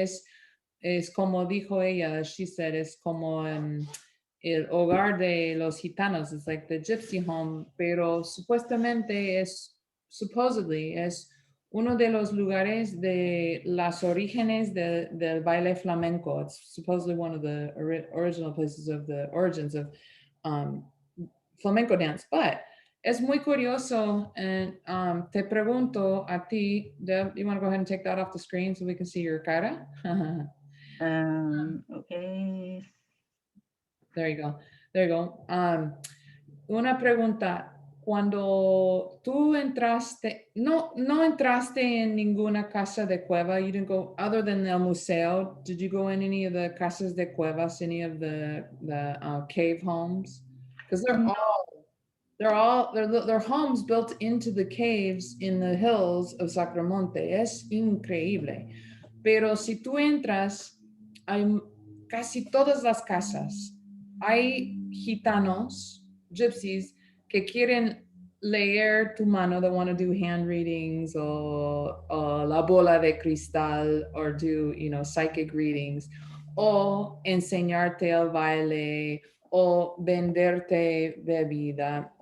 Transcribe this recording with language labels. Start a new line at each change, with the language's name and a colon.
Spanish: Es como dijo ella,
English: she said,
Spanish: es como el hogar de los gitanos.
English: It's like the gypsy home,
Spanish: pero supuestamente
English: supposedly
Spanish: es uno de los lugares de las orígenes del baile flamenco.
English: It's supposedly one of the original places of the origins of um, flamenco dance. But
Spanish: es muy curioso,
English: and
Spanish: te pregunto a ti,
English: Deb, you want to go ahead and take that off the screen so we can see your cara? Okay. There you go. There you go.
Spanish: Una pregunta. Cuando tú entraste, no entraste en ninguna casa de cueva.
English: You didn't go, other than
Spanish: el museo,
English: did you go in any of the
Spanish: casas de cuevas,
English: any of the cave homes? Because No. they're homes built into the caves in the hills of Sacromonte.
Spanish: Es increíble. Pero si tú entras, hay casi todas las casas. Hay gitanos, gypsies, que quieren leer tu mano,
English: they want to do hand readings
Spanish: or la bola de cristal
English: or do, psychic readings
Spanish: o enseñarte el baile o venderte bebida.